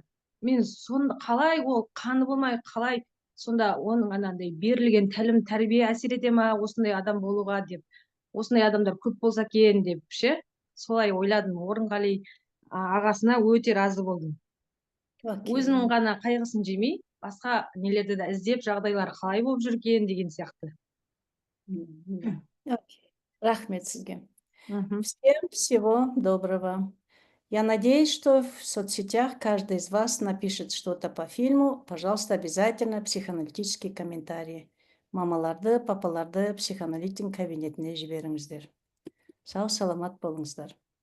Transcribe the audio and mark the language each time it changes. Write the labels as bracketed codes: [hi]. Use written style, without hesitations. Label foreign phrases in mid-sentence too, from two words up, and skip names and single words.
[kk] Мен сонда қалай ол қаны болмай, қалай сонда оның анандай берілген тәлім тәрбие әсер ете ма осындай адам болуға деп, осындай адамдар көп болса екен деп ше, солай ойладым. Орынғали ағасына өте разы болдым. Өзінің ғана қайғысын жемей, басқа нелерді де іздеп, жағдайлар қалай болып жүрген деген сияқты. Рахмет сізге. [ru] Всем всего доброго. Я надеюсь, что в соцсетях каждый из вас напишет что-то по фильму. Пожалуйста, обязательно психоаналитические комментарии. [kk] Мамаларды, папаларды психоаналитик кабинетіне жіберіңіздер. Сау, саламат болыңыздар.